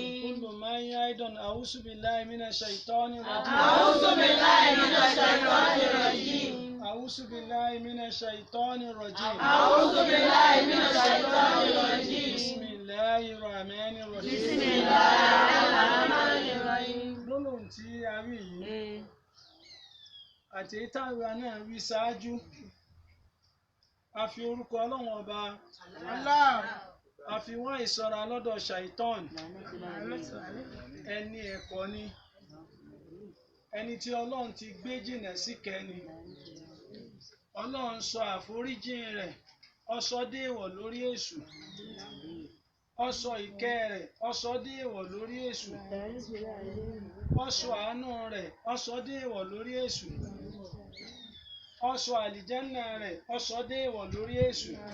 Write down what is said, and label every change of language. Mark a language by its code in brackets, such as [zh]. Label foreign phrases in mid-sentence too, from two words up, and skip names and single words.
[ar] كل ما أيضا أعوذ بالله من الشيطان الرجيم. أعوذ بالله من الشيطان الرجيم. أعوذ بالله من الشيطان الرجيم. أعوذ بالله من الشيطان الرجيم. بسم الله الرحمن الرحيم. بسم الله الرحمن الرحيم. [yo] Gbólóhùn tí a wí yìí àti táwa náà wí ṣáájú a fi orúkọ Ọlọ́run ọba a fi wọ́n ìṣọ́ra lọ́dọ̀ ṣàìtọ́n ẹni ẹ̀kọ́ ni ẹni tí Ọlọ́run ti gbé jìnnà sí kẹ́ni Ọlọ́run sọ àforíjìn rẹ̀ ó sọ déèwọ̀ lórí èṣù ó sọ ìkẹ́ rẹ̀ ó sọ déèwọ̀ lórí èṣù ó sọ àánú rẹ̀ ó sọ déèwọ̀ lórí èṣù ó sọ àlìjẹ́nà rẹ̀ ó sọ déèwọ̀ lórí èṣù